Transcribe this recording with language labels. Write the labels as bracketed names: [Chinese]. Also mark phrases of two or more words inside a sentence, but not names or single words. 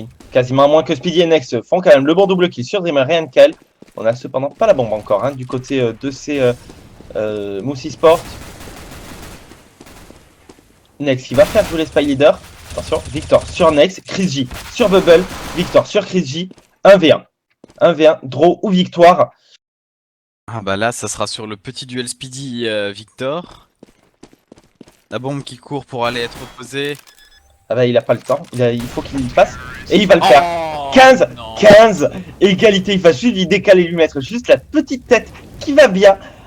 [French] Quasiment à moins que Speedy et Next font quand même le bon [English] double kill [French] sur Dreamer et NKL. On a cependant pas la bombe encore hein, du côté de ces Moussi Sport. Next qui va faire jouer les Spy Leaders. Attention, Victor sur Next, Chris J sur Bubble, Victor sur Chris J. 1v1. 1v1, draw ou victoire. Ah bah là, ça sera sur le petit duel Speedy Victor. La bombe qui court pour aller être posée. Ah bah il a pas le temps, il faut qu'il y passe. Et il va le faire. Oh, 15, non. 15, égalité, il va juste lui décaler, lui mettre juste la petite tête qui va bien.